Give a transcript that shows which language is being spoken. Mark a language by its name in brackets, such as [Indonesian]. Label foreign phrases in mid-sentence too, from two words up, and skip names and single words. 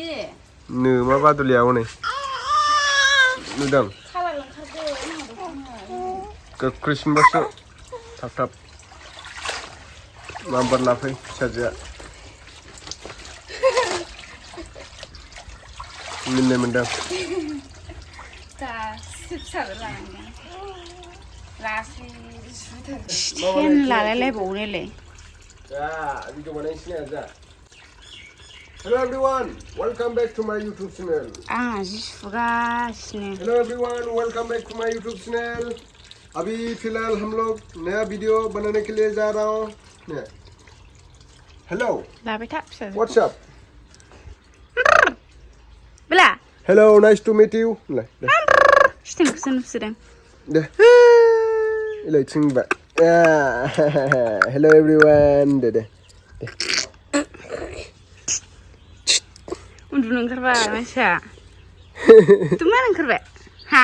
[Bodo] नोमा बादुलिया हनै नुदों गोख्रैसिनबासो थाब थाब नाम्बार लाफै फिसाजोआ मिनिनाय मोनदों सेन लालायलायबावनोलै भिडिअ बानायनोसै जा [English] Hello everyone, welcome back to my YouTube channel. [Bodo] आंहा जि सुगासिनो [English] Hello everyone, welcome back to my YouTube channel. [Hindi] अभी फिलहाल हम लोग नया वीडियो बनाने के लिए जा रहा हूँ. [English] Hello. [Bodo] लाबाय था फिसाजो [English] What's up? [Bodo] बेला [English] Hello, nice to meet you. [Bodo] सिथिंखौसो नुसोदों दे इलाय थिंबाय. [English] Hello everyone. [Bodo] दे उन्दुनो ओंखारबाय मानसिया तुमार ओंखारबाय हा